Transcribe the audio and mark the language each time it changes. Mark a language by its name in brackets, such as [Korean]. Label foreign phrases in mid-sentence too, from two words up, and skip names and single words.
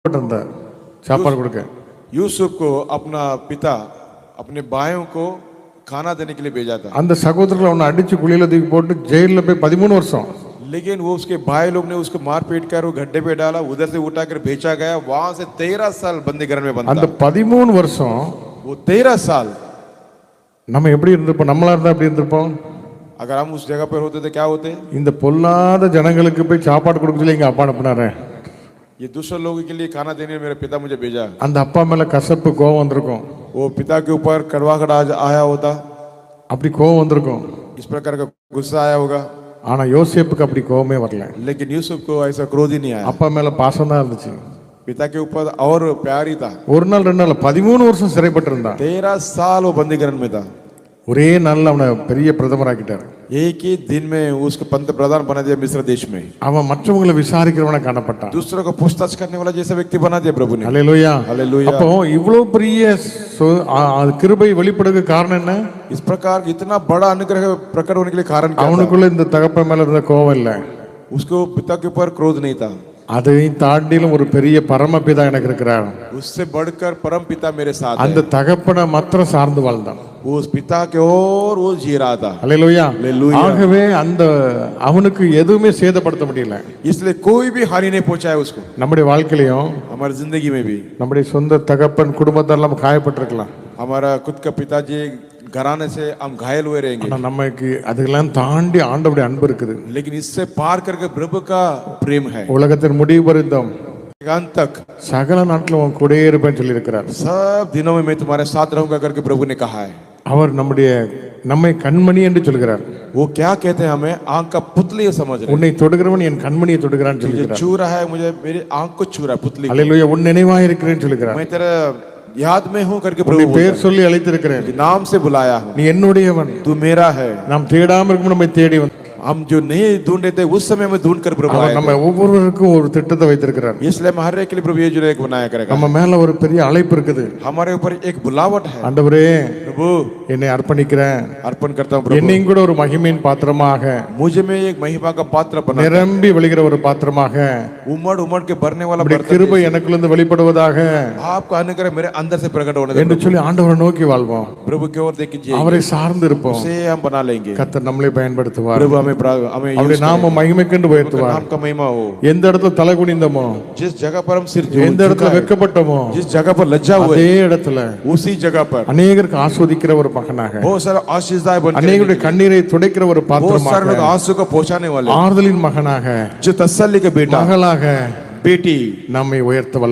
[Tamil] சாப்பாடு கொடுக்க [Hindi] यूसुफ को अपना पिता अपने भाइयों को खाना देने के लिए भेजा था। [Tamil] அந்த சகோதரர்கள் அவனை அடிச்சு குழியில தூக்கி போட்டு ஜெயில போய் 13 வருஷம் [Hindi] लेकिन वो उसके भाई लोग ने उसको मार पीट कर वो गड्ढे पे डाला, उधर से उठा कर भेजा गया, वहां से 13 साल बंदी घर में बंद [Tamil] அந்த 13 வருஷம் [Hindi] वो 13 साल [Tamil] நம்ம எப்படி இருந்திருப்போம்? நம்மளா இருந்தா எப்படி இருந்திருப்போம்? [Hindi] अगर हम उस जगह पर होते तो क्या होते? [Tamil] இந்த பொல்லாத ஜனங்களுக்கு போய் சாப்பாடு கொடுக்க சொல்லி எங்க அப்பா அனுப்புனாரு. [Hindi] ये दूसरे लोगों के लिए खाना देने मेरे पिता मुझे भेजा। [Tamil] அந்த அப்பா மேல கசப்பு கோவம் வந்திருக்கும். [Hindi] वो पिता के ऊपर कड़वाहट आया होता, [Tamil] அப்படி கோவம் வந்திருக்கும். [Hindi] इस प्रकार का गुस्सा आया होगा। [Tamil] ஆனா யோசேப்புக்கு அப்படி கோவமே வரல. [Hindi] लेकिन यूसुफ को ऐसा क्रोध ही नहीं आया। [Tamil] அப்பா மேல பாசம் தான் இருந்துச்சு. [Hindi] पिता के ऊपर और प्यार ही था। [Tamil] ஒரு நாள் ரெண்டு நாள் 13 வருஷம் சிறைப்பட்டு இருந்தான். [Hindi] 13 साल वो बंदीगृह में था। [Tamil] ஒரே நாள்ல அவனை பெரிய பிரதமராக்கிட்டார். [Hindi] एक ही दिन में उसको पंत प्रधान बना दिया मिस्र देश में। [Tamil] அவன் மற்றவங்களை விசாரிக்கிறவனா காணப்பட்டான். [Hindi] दूसरों को पूछताछ करने वाला जैसा व्यक्ति बना दिया प्रभु ने। [Tamil] ஹல்லேலூயா [Hindi] हालेलुया। [Tamil] அப்போ இவ்வளவு பெரிய கிருபை வெளிப்படுறதுக்கு காரணம் என்ன? [Hindi] इस प्रकार इतना बड़ा अनुग्रह प्रकट होने के लिए कारण क्या था? [Tamil] அவனுக்குள்ள இந்த தகப்பன் மேல இருந்த கோவம் இல்ல, [Hindi] उसको पिता के ऊपर क्रोध नहीं था। [Tamil] அதையும் தாண்டிலும் ஒரு பெரிய பரமபிதா எனக்கு இருக்கிறார். [Hindi] उससे बढ़कर परम पिता मेरे साथ है। [Tamil] அந்த தகப்பனை மாத்திரம் சார்ந்து வாழ்ந்தான். [Hindi] वो उस पिता के ओर वो जी रहा था। [Tamil] ஹல்லேலூயா [Hindi] हालेलुया। [Tamil] ஆகவே அந்த அவனுக்கு எதுவுமே சேதப்படுத்த முடியல. [Hindi] इसलिए कोई भी हानि नहीं पहुंचाया उसको। [Tamil] நம்முடைய வாழ்க்கையிலும் [Hindi] हमारी जिंदगी में भी [Tamil] நம்முடைய சொந்த தகப்பன் குடும்பத்தாரெல்லாம் காயப்பட்டிருக்கலாம். [Hindi] हमारा खुद का पिताजी घराने से हम घायल हुए रहेंगे, [Tamil] ஆனா நமக்கு அதெல்லாம் தாண்டி ஆண்டவருடைய அன்பு இருக்குது. [Hindi] लेकिन इससे पार करके प्रभु का प्रेम है। [Tamil] உலகத்தின் முடிவு பரிந்தும் [Hindi] अंत तक [Tamil] சகல நாட்களும் உன் கூடயே இருப்பேன்னு சொல்லி இருக்கிறார். [Hindi] सब दिनों में मैं तुम्हारे साथ रहूंगा करके प्रभु ने कहा है। [Tamil] அவர் நம்மை கண்மணி என்று சொல்கிறார். [Hindi] वो क्या कहते हैं? हमें आंख का पुतली समझ रहे। [Tamil] உன்னை தொடுகிறவன் என் கண்மணியை தொடுகிறான்னு சொல்கிறார். [Hindi] छू रहा है मुझे, मेरी आंख को छू रहा है पुतली। [Tamil] ஹல்லேலூயா உன் நினைவாய் இருக்கிறேன்னு சொல்கிறார். [Hindi] मैं तेरा याद में हूँ करके [Tamil] உன்னை [Hindi] प्रभु [Tamil] பேர் சொல்லி அழைத்திருக்கிறேன். [Hindi] नाम से बुलाया हूँ, [Tamil] நீ என்னுடையவன். [Hindi] तू मेरा है। [Tamil] நாம் தேடாம இருக்கும் நம்மை தேடி வந்து [Hindi] हम जो नहीं ढूंढे थे उस समय में ढूंढ कर प्रभु आए। [Tamil] நம்ம ஒவ்வொருவருக்கும் ஒரு திட்டத்தை வைத்திருக்கிறார். [Hindi] इसलिए हम हर एक के लिए प्रभु ये जो एक बनाया करेगा। [Tamil] நம்ம மேல ஒரு பெரிய அழைப்பு இருக்குது. [Hindi] हमारे ऊपर एक बुलावट है। [Tamil] ஆண்டவரே [Hindi] प्रभु [Tamil] என்னை அர்ப்பணிக்கிறேன், [Hindi] अर्पण करता हूँ प्रभु, [Tamil] என்னையும் கூட ஒரு மகிமையின் பாத்திரமாக [Hindi] मुझे में एक महिमा का पात्र बना, [Tamil] நிரம்பி வழிகிற ஒரு பாத்திரமாக [Hindi] उमड़ उमड़ के भरने वाला [Tamil] உம்முடைய [Hindi] बर्तन, [Tamil] கிருபை எனக்குள்ள வெளிப்படுவதாக [Hindi] आपका अनुग्रह मेरे अंदर से प्रकट होने दे [Tamil] என்று சொல்லி ஆண்டவரை நோக்கி வாழ்வோம். [Hindi] प्रभु की ओर देखिए, [Tamil] அவரை சார்ந்து இருப்போம். [Hindi] उसे हम बना लेंगे। [Tamil] கர்த்தர் நம்மளை பயன்படுத்துவார். [Hindi] प्रभु हमें हमें [Tamil] அவருடைய நாம மகிமைக்கென்று உயர்த்துவார். [Hindi] नाम का महिमा हो। [Tamil] எந்த இடத்துல தலை குனிந்தோமோ, [Hindi] जिस जगह पर हम सिर [Tamil] எந்த இடத்துல வெட்கப்பட்டோமோ, [Hindi] जिस जगह पर लज्जा हुए, [Tamil] அதே இடத்துல [Hindi] उसी जगह पर [Tamil] அநேகருக்கு ஆஸ்வதிக்கிற ஒரு மகனாக, [Hindi] बहुत सारा आशीषदाय बन, [Tamil] அநேகருடைய கண்ணீரை துடைக்கிற ஒரு [Hindi] बहुत सारे [Tamil] பாத்திரமாக, [Hindi] लोग आंसू को पहुंचाने वाले, [Tamil] ஆறுதலின் மகனாக, [Hindi] जो तसल्ली के बेटा [Tamil] மகளாக [Hindi] बेटी [Tamil] நம்மை உயர்த்த வல்லவர்.